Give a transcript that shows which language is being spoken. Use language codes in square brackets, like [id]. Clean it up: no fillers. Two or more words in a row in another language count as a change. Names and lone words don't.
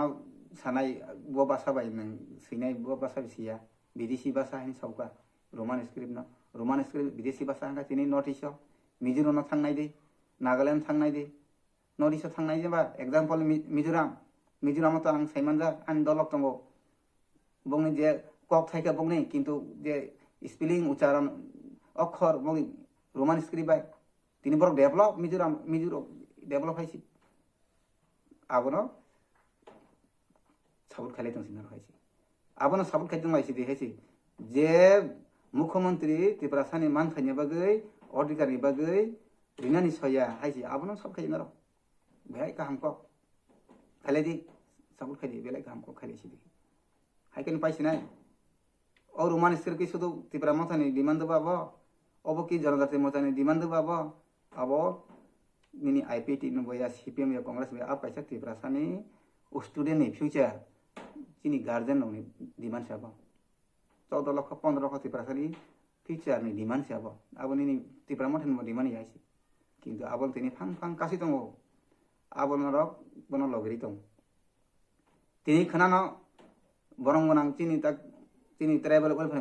[trp] सानाय बो भाषा बाय नों सैनाय बो भाषा बिसिया विदेशी भाषा हिन सावका [en] Roman script [trp] विदेशी भाषा हंगा तिनि [en] North East [trp] मिजोराम न थांनाय दे नागालैंड थांनाय दे [en] North East [trp] थांनाय जेबा एग्जांपल मिजोराम तो आं साइमानजा आं दलक दंगो बंगनि जे कक थाइका बंगनि किन्तु जे स्पेलिंग उच्चारण अक्षर बंगनि [en] Roman script [trp] बाय तिनि बरक डेभलप मिजोराम डेभलप हाइसि आबनो साबुत खाले तंसिन हाइसि आबनो साबुत खाइदों हाइसि दे हाइसि जे मुख्यमंत्री त्रिपुरा सानि मान खाइनि बागै अधिकारनि बागै रिनानि सया हाइसि आबनो सब खाइनो र बेहाय काहाम क खालेदि साबुत खाइदि बेलाय काहाम क खाइसि हाइकेन पाइसिनाय और [en] Roman script [trp] शुद्ध त्रिपुरा मथानि डिमांड बाबो अब कि जनजाति मथानि डिमांड बाबो abo nini IPT no boya CPM ya Congress be ap kaisa Triprasani student ni future chini guardian no demand sabo 14 লক্ষ 15 লক্ষ Triprasani future ni demand sabo abo nini Tripura mothen mo demand yaisi কিন্তু abol tini phang phang kasi tongo abol norok bono logri tong tini khanano borong bonang chini [en] tribal welfare